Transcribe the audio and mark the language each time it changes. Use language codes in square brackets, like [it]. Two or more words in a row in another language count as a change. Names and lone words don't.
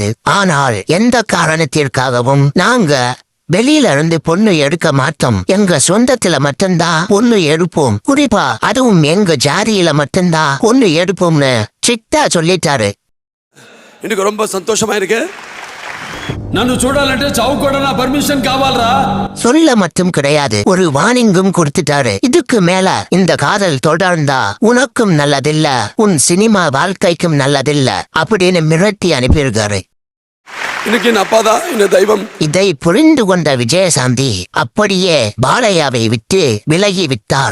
[ta] ஆனால் எந்த காரணத்திற்காகவும் நாங்க வெளியில இருந்து பொண்ணு எடுக்க மாட்டோம். எங்க சொந்தத்துல மட்டும்தான் பொண்ணு எடுப்போம். குறிப்பா அதுவும் எங்க ஜாதியில மட்டும்தான் பொண்ணு எடுப்போம்னு ஸ்ட்ரிக்ட்டா சொல்லிட்டாரு. எனக்கு ரொம்ப சந்தோஷமா இருக்கு. [te] నన్ను చూడాలంటే చౌకోడ నా పర్మిషన్ కావాలరా. [ta] சொல்ல மட்டும் கிடையாது, ஒரு வார்னிங்கும் கொடுத்துட்டாரு. இதுக்கு மேல இந்த காதல் தொடர்ந்தா உனக்கும் நல்லதில்ல, உன் சினிமா வாழ்க்கைக்கும் நல்லதில்ல அப்படின்னு மிரட்டி அனுப்பியிருக்காரு. இன்னைக்கு என் அப்பா தான் என்ன தெய்வம். இதை புரிந்து கொண்ட விஜயசாந்தி அப்படியே பாலையாவை விட்டு விலகி விட்டார்.